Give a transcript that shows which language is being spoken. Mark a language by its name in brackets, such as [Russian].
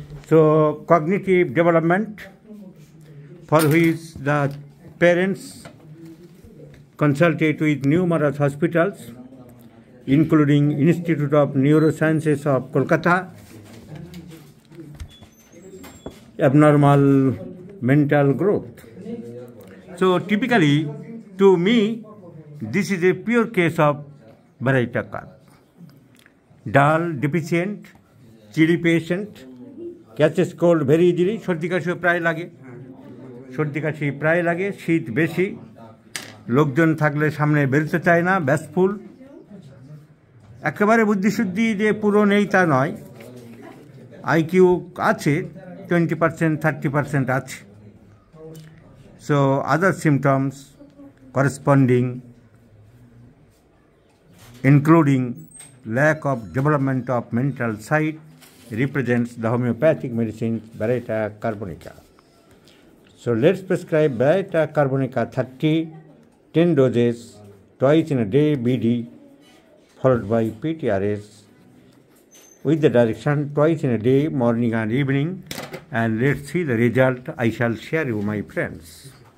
[English] So cognitive development, for which the parents consulted with numerous hospitals, including Institute of Neurosciences of Kolkata, abnormal mental growth. So typically, to me, this is a pure case of Baraita curve. Dull, deficient, chilly patient, catches cold very easily. [Bangla] সর্দি কাশিও প্রায় লাগে, সর্দি কাশি প্রায় লাগে, শীত বেশি, লোকজন থাকলে সামনে বেরোতে চায় না, ব্যাসফুল। একেবারে বুদ্ধিশুদ্ধি যে পুরো নেই তা নয়, আইকিউ আছে 20%, 30% আছে। [English] So other symptoms corresponding, including lack of development of mental side, represents the homeopathic medicine Baraita carbonica. So let's prescribe Baraita carbonica 30, 10 doses, twice in a day BD, followed by PTRS, with the direction twice in a day, morning and evening, and let's see the result. I shall share you, my friends.